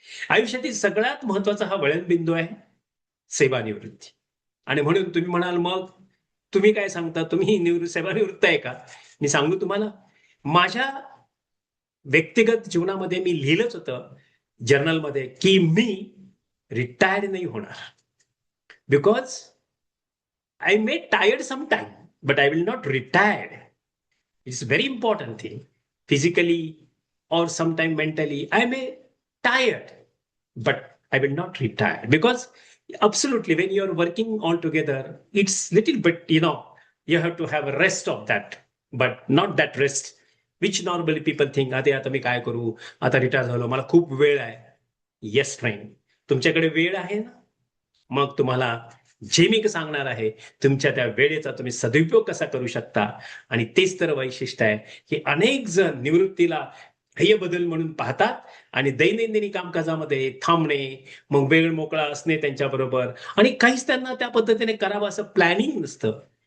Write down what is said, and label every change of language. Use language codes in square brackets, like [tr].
[mr] आयुष्यातील सगळ्यात महत्वाचा हा वळणबिंदू आहे, सेवानिवृत्ती. आणि म्हणून तुम्ही म्हणाल, मग तुम्ही काय सांगता? तुम्ही सेवानिवृत्त आहे का? मी सांगू तुम्हाला, माझ्या व्यक्तिगत जीवनामध्ये मी लिहिलंच होतं जर्नलमध्ये, की मी रिटायर्ड नाही होणार. [en] Because I may tired some time, but I will not retired. It's very important thing. Physically or sometime mentally I may tired, but I will not retire. Because absolutely, when you're working all together, it's little bit, you have to have a rest of that, but not that rest which normally people think, [mr] आता मी काय करू, आता retire झालो, मला खूप वेळ आहे. Yes friend, तुमच्याकडे वेळ आहे ना. मग तुम्हाला जे मी सांगणार आहे, तुमच्या त्या वेळेचा तुम्ही सदुपयोग कसा करू शकता. आणि तेच तर वैशिष्ट्य आहे, की अनेक जण निवृत्तीला हे बदल म्हणून पाहतात आणि दैनंदिनी कामकाजामध्ये थांबणे, मग वेळ मोकळा असणे त्यांच्याबरोबर आणि काहीच त्यांना त्या पद्धतीने करावं असं प्लॅनिंग नसतं.